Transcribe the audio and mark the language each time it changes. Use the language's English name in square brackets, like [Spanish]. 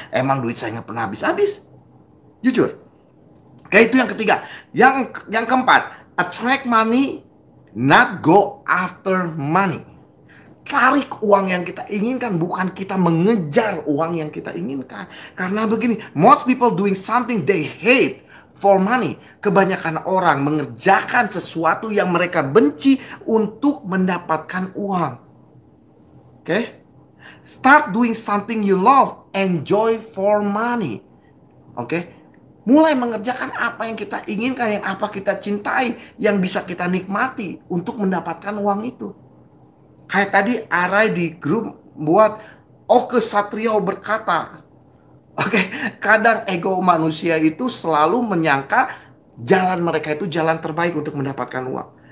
[Indonesian] Emang duit saya nggak pernah habis-habis. Jujur. Kayak itu yang ketiga. Yang keempat, [English] attract money, not go after money. [Indonesian] Tarik uang yang kita inginkan, bukan kita mengejar uang yang kita inginkan. Karena begini, [English] most people doing something they hate for money. [Indonesian] Kebanyakan orang mengerjakan sesuatu yang mereka benci untuk mendapatkan uang. Oke? [English] Start doing something you love, enjoy for money. Oke? [Indonesian] Mulai mengerjakan apa yang kita inginkan, yang apa kita cintai, yang bisa kita nikmati untuk mendapatkan uang itu. Kayak tadi Arai di grup buat Oke Satrio berkata, kadang ego manusia itu selalu menyangka jalan mereka itu jalan terbaik untuk mendapatkan uang.